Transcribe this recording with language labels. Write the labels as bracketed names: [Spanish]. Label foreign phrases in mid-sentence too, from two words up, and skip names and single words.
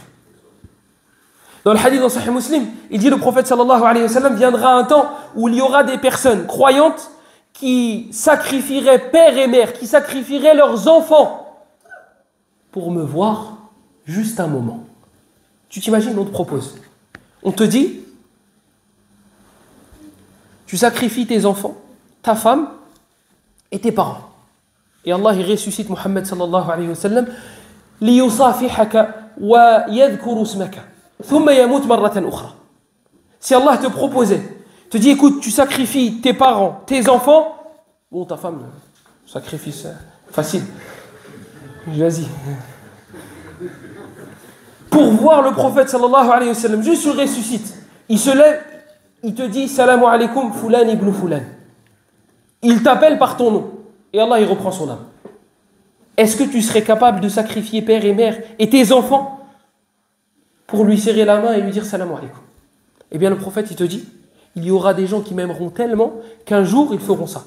[French] Dans le hadith dans Sahih Muslim, il dit le prophète [Arabic] صلى الله عليه و سلم [French] viendra un temps où il y aura des personnes croyantes qui sacrifieraient père et mère, qui sacrifieraient leurs enfants pour me voir juste un moment. Tu t'imagines, on te propose. On te dit, tu sacrifies tes enfants, ta femme et tes parents. Et Allah il ressuscite Muhammad [Arabic] صلى الله عليه و سلم ليصافحك و يذكر اسمك ثم يموت مرة أخرى. [French] Si Allah te proposait, te dit écoute, tu sacrifies tes parents, tes enfants, bon ta femme, sacrifice facile. Vas-y. Pour voir le prophète [Arabic] صلى الله عليه و سلم, [French] juste il ressuscite. Il se lève, il te dit [Arabic] سلام عليكم فلان ابن فلان. [French] Il t'appelle par ton nom. Et Allah, il reprend son âme. Est-ce que tu serais capable de sacrifier père et mère et tes enfants pour lui serrer la main et lui dire [Arabic] سلام عليكم? [French] Eh bien, le prophète, il te dit il y aura des gens qui m'aimeront tellement qu'un jour ils feront ça.